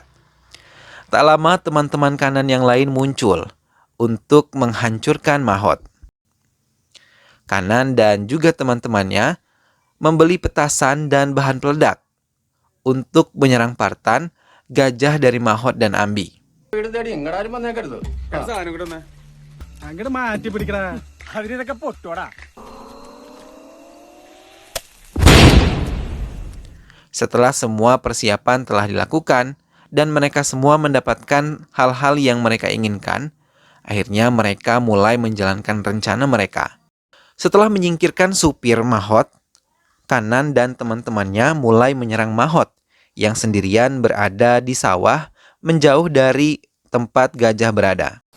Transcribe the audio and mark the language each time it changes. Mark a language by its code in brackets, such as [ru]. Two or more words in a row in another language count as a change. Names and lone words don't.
[id] Tak lama teman-teman Kanan yang lain muncul untuk menghancurkan Mahot. Kanan dan juga teman-temannya membeli petasan dan bahan peledak untuk menyerang Partan, gajah dari Mahot dan Ambi. [ml] അങ്ങോട്ട് മാറ്റി പിടിക്കടാ അതിനൊക്കെ പൊട്ടോടാ. [id] Setelah semua persiapan telah dilakukan dan mereka semua mendapatkan hal-hal yang mereka inginkan, akhirnya mereka mulai menjalankan rencana mereka. Setelah menyingkirkan supir Mahot, Kanan dan teman-temannya mulai menyerang Mahot yang sendirian berada di sawah menjauh dari tempat gajah berada.